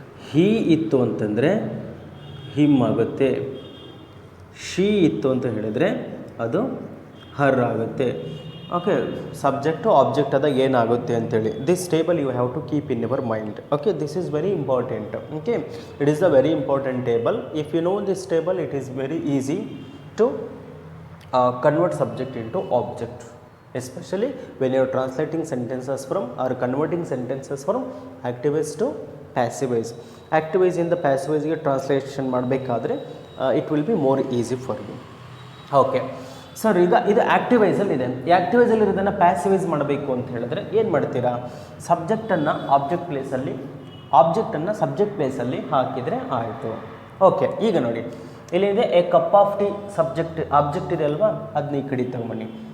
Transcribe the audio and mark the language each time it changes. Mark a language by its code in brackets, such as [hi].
[kn] ಹಿ ಇತ್ತು ಅಂತಂದರೆ ಹಿಮ್ ಆಗುತ್ತೆ. ಶಿ ಇತ್ತು ಅಂತ ಹೇಳಿದರೆ ಅದು ಹರ್ ಆಗುತ್ತೆ. [en] okay, [kn] ಸಬ್ಜೆಕ್ಟು ಆಬ್ಜೆಕ್ಟ್ ಆದಾಗ ಏನಾಗುತ್ತೆ ಅಂತೇಳಿ [en] This table you have to keep in your mind. Okay, this is very important. Okay, it is a very important table. If you know this table it is very easy to convert subject into object, especially when you are translating sentences from or converting sentences from active voice to passive voice. Active voice in the passive voice [kn] ಗೆ translation ಮಾಡಬೇಕಾದ್ರೆ [en] it will be more easy for you. [kn] Okay sir, ಈಗ ಇದು active ವಾಯ್ಸಲ್ಲಿ ಇದೆ. ಈ active ವಾಯ್ಸಲ್ಲಿ ಇರೋದನ್ನು passive voice ಮಾಡಬೇಕು ಅಂತ ಹೇಳಿದ್ರೆ ಏನು ಮಾಡ್ತೀರಾ? ಸಬ್ಜೆಕ್ಟನ್ನು ಆಬ್ಜೆಕ್ಟ್ ಪ್ಲೇಸಲ್ಲಿ, ಆಬ್ಜೆಕ್ಟನ್ನು ಸಬ್ಜೆಕ್ಟ್ ಪ್ಲೇಸಲ್ಲಿ ಹಾಕಿದರೆ ಆಯಿತು. ಓಕೆ, ಈಗ ನೋಡಿ ಇಲ್ಲಿದೆ [en] A cup of tea. [kn] Subject object ಇದೆ ಅಲ್ವಾ, ಅದನ್ನ ಈ ಕಡೆ ತಗೊಂಬನ್ನಿ.